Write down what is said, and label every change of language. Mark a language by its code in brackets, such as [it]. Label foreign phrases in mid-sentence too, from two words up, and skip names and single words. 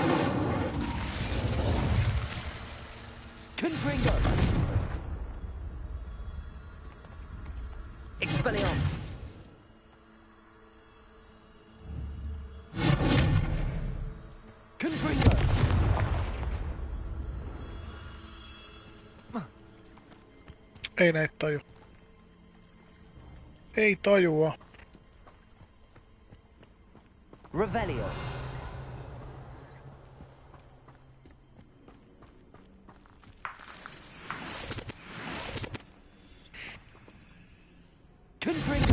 [fi] Confringo. Expelliarmus. Confringo. Ei näitä taju. Ei tajua. Revelio. Confringo.